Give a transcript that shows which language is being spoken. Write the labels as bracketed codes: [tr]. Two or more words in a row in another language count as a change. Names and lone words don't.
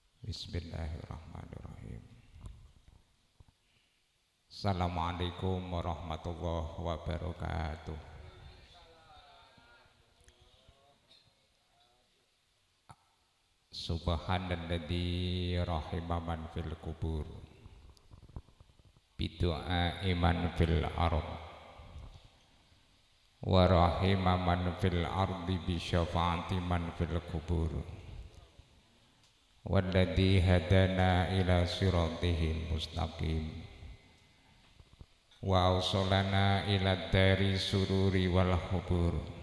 [ar] بسم الله الرحمن الرحيم. السلام عليكم ورحمة الله وبركاته. سبحان الذي رحم من في القبور بدعاء إيمان في الأرض ورحم من في الأرض بشفاعة من في القبور والذي هدانا إلى صراطه المستقيم وأوصلنا إلى دار السرور والحبور.